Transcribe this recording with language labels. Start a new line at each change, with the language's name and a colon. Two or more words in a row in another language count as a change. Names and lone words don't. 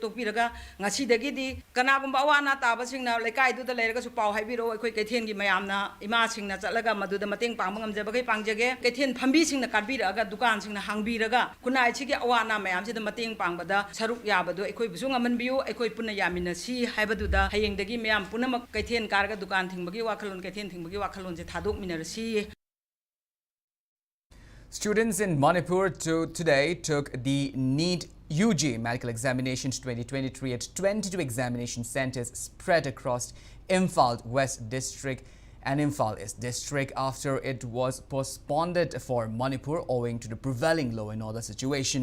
Manipuri: ꯇꯣꯛꯄꯤꯔꯒ ꯉꯁꯤꯗꯒꯤꯗꯤ ꯀꯅꯥꯒꯨꯝꯕ ꯑꯋꯥ ꯑꯅꯥ ꯇꯥꯕꯁꯤꯡꯅ ꯂꯩꯀꯥꯏꯗꯨꯗ ꯂꯩꯔꯒꯁꯨ ꯄꯥꯎ ꯍꯥꯏꯕꯤꯔꯛꯑꯣ ꯑꯩꯈꯣꯏ ꯀꯩꯊꯦꯜꯒꯤ ꯃꯌꯥꯝꯅ ꯏꯃꯥꯁꯤꯡꯅ ꯆꯠꯂꯒ ꯃꯗꯨꯗ ꯃꯇꯦꯡ ꯄꯥꯡꯕ ꯉꯝꯖꯕꯈꯩ ꯄꯥꯡꯖꯒꯦ ꯀꯩꯊꯦꯜ ꯐꯝꯕꯤꯁꯤꯡꯅ ꯀꯥꯠꯕꯤꯔꯛꯑꯒ ꯗꯨꯀꯥꯟꯁꯤꯡꯅ ꯍꯥꯡꯕꯤꯔꯒ ꯈꯨꯟꯅꯥꯏꯁꯤꯒꯤ ꯑꯋꯥ ꯑꯅꯥ ꯃꯌꯥꯝꯁꯤꯗ ꯃꯇꯦꯡ ꯄꯥꯡꯕꯗ ꯁꯔꯨꯛ ꯌꯥꯕꯗꯨ ꯑꯩꯈꯣꯏꯕꯨꯁꯨ ꯉꯝꯍꯟꯕꯤꯌꯨ ꯑꯩꯈꯣই ꯄꯨꯟꯅ ꯌꯥꯃꯤꯟꯅꯁꯤ ꯍꯥꯏꯕꯗꯨꯗ ꯍꯌꯦꯡꯗꯒꯤ ꯃꯌꯥꯝ ꯄꯨꯝꯅꯃꯛ ꯀꯩꯊꯦꯜ ꯀꯥꯔꯒ ꯗꯨꯀꯥꯟ ꯊꯤꯡꯕꯒꯤ ꯋꯥꯈꯜꯂꯣꯟ ꯀꯩꯊꯦꯜ ꯊꯤꯡꯕꯒꯤ ꯋꯥꯈꯜꯂꯣꯟꯁꯦ ꯊꯥꯗꯣꯛꯃꯤꯟꯅꯔꯁꯤ.
English: Students in Manipur today took the NEET UG medical examinations 2023 at 22 examination centers spread across Imphal West District and Imphal East District after it was postponed for Manipur owing to the prevailing law and order situation.